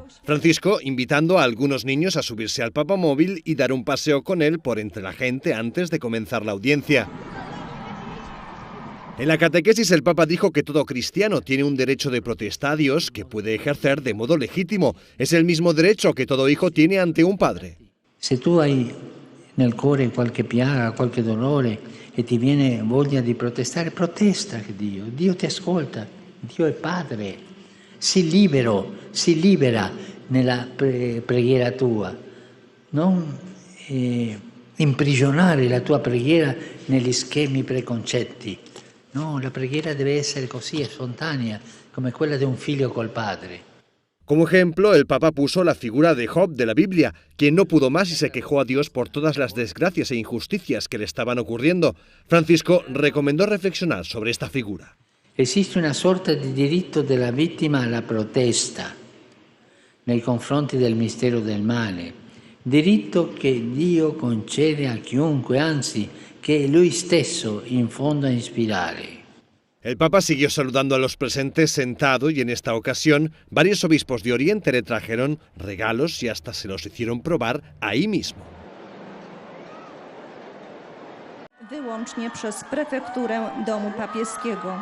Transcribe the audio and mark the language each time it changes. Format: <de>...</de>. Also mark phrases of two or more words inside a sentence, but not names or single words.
<es>Francisco invitando a algunos niños a subirse al papamóvil y dar un paseo con él por entre la gente antes de comenzar la audiencia. En la catequesis el Papa dijo que todo cristiano tiene un derecho de protesta a Dios que puede ejercer de modo legítimo. Es el mismo derecho que todo hijo tiene ante un padre.</es> <it>Se tu hai nel cuore qualche piaga, qualche dolore e ti viene voglia di protestare, protesta che Dio ti ascolta, Dio è Padre, sii libera nella preghiera tua, non imprigionare la tua preghiera negli schemi preconcetti. No, la preghiera deve essere così, spontanea, come quella di un figlio col padre.</it> <es>Como ejemplo, el Papa puso la figura de Job de la Biblia, quien no pudo más y se quejó a Dios por todas las desgracias e injusticias que le estaban ocurriendo. Francisco recomendó reflexionar sobre esta figura.</es> <it>Esiste una sorta di diritto della vittima alla protesta nei confronti del mistero del male, diritto che Dio concede a chiunque, anzi, che è Lui stesso in fondo a ispirare.</it> <es>El Papa siguió saludando a los presentes sentado y en esta ocasión varios obispos de Oriente le trajeron regalos y hasta se los hicieron probar ahí mismo.</es> <pl>Wyłącznie przez prefekturę domu papieskiego.</pl>